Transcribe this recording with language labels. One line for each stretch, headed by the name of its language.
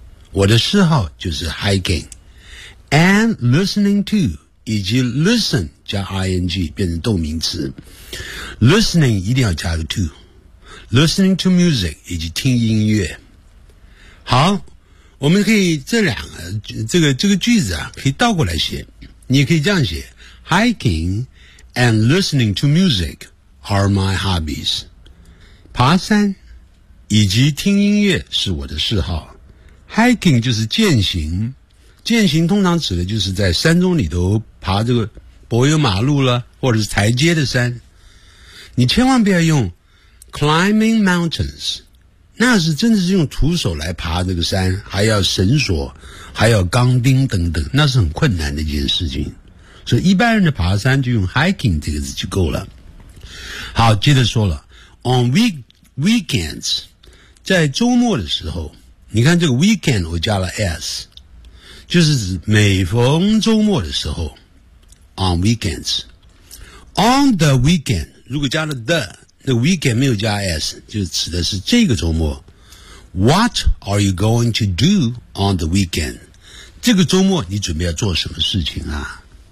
Chinese: 我的嗜好就是
English: hiking, and listening to,
Chinese: 以及 listen 加 ing 变成动名词。 listening 一定要加个 to,
English: listening to music,
Chinese: 以及听音乐。好，我们可以这两个这个句子啊可以倒过来写。你可以这样写
English: ,hiking and listening to music are my hobbies.
Chinese: 爬山以及听音乐是我的嗜好。 hiking 就是健行，健行通常指的就是在山中里头爬这个柏油马路了，或者是台阶的山。你千万不要用
English: climbing mountains,
Chinese: 那是真的是用徒手来爬这个山，还要绳索，还要钢钉等等，那是很困难的一件事情。所以一般人的爬山就用 hiking 这个字就够了。好，接着说了
English: on weekends,
Chinese: 在周末的时候，你看这个 weekend 我加了 s, 就是指每逢周末的时候 on weekends.
English: On the weekend,
Chinese: 如果加了 the, 那 weekend 没有加 s, 就指的是这个周末。
English: What are you going to do on the weekend?
Chinese: 这个周末你准备要做什么事情啊？